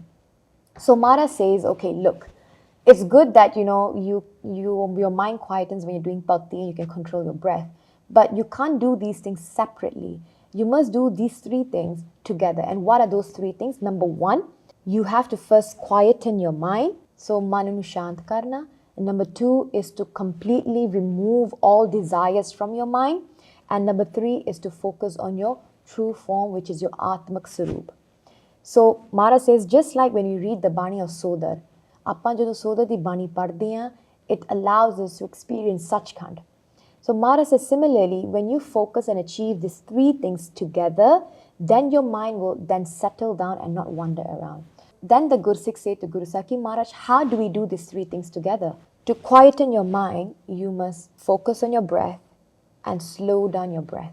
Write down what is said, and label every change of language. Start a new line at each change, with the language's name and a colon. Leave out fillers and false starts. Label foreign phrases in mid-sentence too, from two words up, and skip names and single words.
English: So Mara says, okay, look, it's good that your mind quietens when you're doing bhakti and you can control your breath, but you can't do these things separately. You must do these 3 things together. And what are those 3 things? Number 1, you have to first quieten your mind, so
Punjabi: ਮਨ ਨੂੰ ਸ਼ਾਂਤ ਕਰਨਾ.
English: And number 2 is to completely remove all desires from your mind. And number 3 is to focus on your true form, which is your
Punjabi: ਆਤਮਕ ਸਰੂਪ.
English: So Mara says, just like when you read the Bani of Sodar,
Punjabi: ਆਪਾਂ ਜਦੋਂ ਸੋਦਰ ਦੀ ਬਾਣੀ ਪੜ੍ਹਦੇ ਹਾਂ,
English: it allows us to experience Sachkhand. So Mara says, similarly, when you focus and achieve these 3 things together, then your mind will then settle down and not wander around. Then the Guru Sikh said to Guru Sakhi Maharaj, how do we do these 3 things together? To quieten your mind, you must focus on your breath and slow down your breath.